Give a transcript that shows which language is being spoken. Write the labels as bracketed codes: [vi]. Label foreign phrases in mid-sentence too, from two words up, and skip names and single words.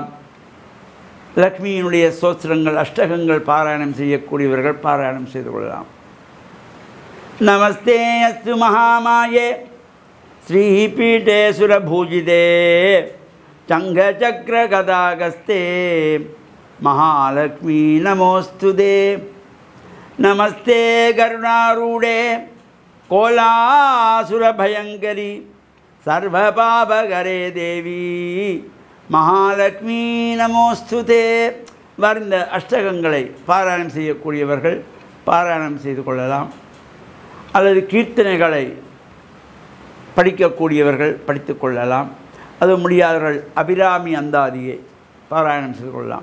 [ta] லக்ஷ்மியினுடைய ஸ்தோத்திரங்கள் அஷ்டகங்கள் பாராயணம் செய்யக்கூடியவர்கள் பாராயணம் செய்து கொள்ளலாம். [sa] नमस्ते अस्तु महामाये श्रीपीठे सुरपूजिते शङ्ख चक्र गदाहस्ते महालक्ष्मी नमोस्तुते। नमस्ते करुणारूढे कोलासुरभयंकरी सर्वपापकरे देवी महालक्ष्मी नमोस्तुते. [ta] இந்த அஷ்டகங்களை பாராயணம் செய்யக்கூடியவர்கள் பாராயணம் செய்து கொள்ளலாம், அல்லது கீர்த்தனைகளை படிக்கக்கூடியவர்கள் படித்து கொள்ளலாம். அது முடியாதவர்கள் அபிராமி அந்தாதியை பாராயணம் செய்து கொள்ளலாம்.